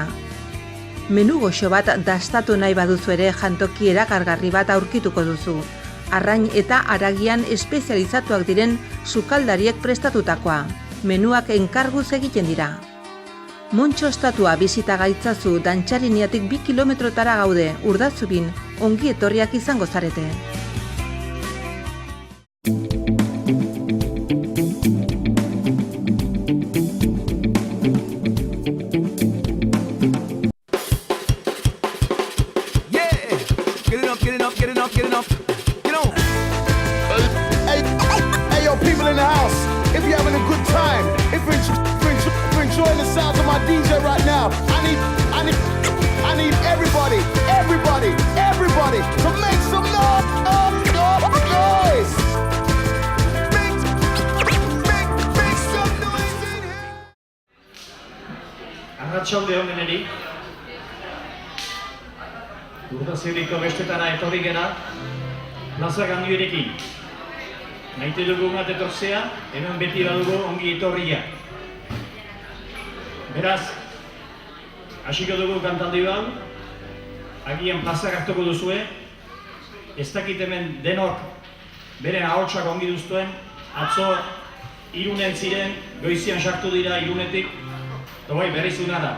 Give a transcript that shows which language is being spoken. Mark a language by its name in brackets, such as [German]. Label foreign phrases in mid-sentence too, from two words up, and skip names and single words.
[Basque] Menu goxo bat dastatu nahi baduzu ere jantoki erakargarri bat aurkituko duzu. Arrain eta haragian espezializatuak diren sukaldariek prestatutakoa. Menuak enkarguz egiten dira. Montxo estatua bizita gaitzazu Dantxariniatik 2 kilometrotara gaude, Urdazubin, ongi etorriak izango zarete. [English] Enjoying the sounds of my DJ right now. I need everybody to make some noise. Make some noise in here. [Basque] Arratsalde on deneri. Urdazubiko bestetara etorri gera, Plaza Gandiorekin. Maite dugu bat etortzea, hemen beti badugu ongi etorria. Beraz, hasiko dugu kantaldi hau, agian plazak hartuko duzue, ez dakit hemen denok beren ahotsak ongi duztuen, atzo Irunen ziren, goizian sartu dira Irunetik, eta bai berrizuna da.